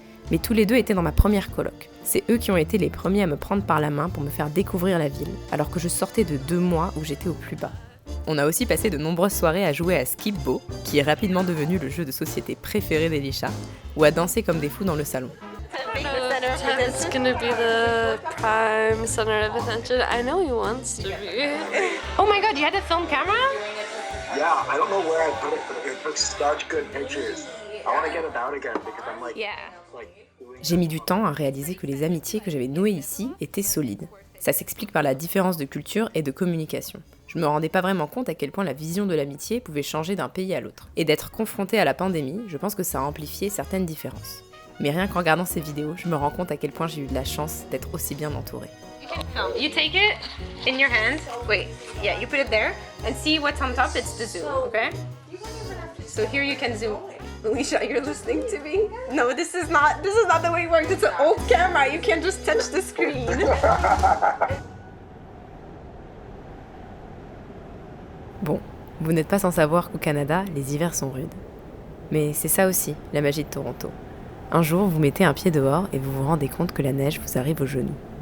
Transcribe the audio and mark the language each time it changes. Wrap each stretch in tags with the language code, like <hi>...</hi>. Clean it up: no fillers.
<fr>Mais tous les deux étaient dans ma première coloc. C'est eux qui ont été les premiers à me prendre par la main pour me faire découvrir la ville, alors que je sortais de 2 mois où j'étais au plus bas. On a aussi passé de nombreuses soirées à jouer à Skip-Bo, qui est rapidement devenu le jeu de société préféré d'Elisha, ou à danser comme des fous dans le salon.</fr> <en>It's gonna be the prime center of attention. I know he wants to be. Oh my god, you had a film camera? Yeah, I don't know where I put it, but it took such good pictures. I want to get it out again because I'm like doing...</en> <fr>J'ai mis du temps à réaliser que les amitiés que j'avais nouées ici étaient solides. Ça s'explique par la différence de culture et de communication. Je me rendais pas vraiment compte à quel point la vision de l'amitié pouvait changer d'un pays à l'autre. Et d'être confrontée à la pandémie, je pense que ça a amplifié certaines différences. Mais rien qu'en regardant ces vidéos, je me rends compte à quel point j'ai eu de la chance d'être aussi bien entourée.</fr> <en>You take it in your hand. Wait, yeah, you put it there and see what's on top. It's the zoom, okay? So here you can zoom. Alicia, you're listening to me? No, this is not the way it works. It's an old camera. You can't just touch the screen.</en> <fr>Bon, vous n'êtes pas sans savoir qu'au Canada, les hivers sont rudes. Mais c'est ça aussi, la magie de Toronto. Un jour, vous mettez un pied dehors et vous vous rendez compte que la neige vous arrive aux genoux.</fr>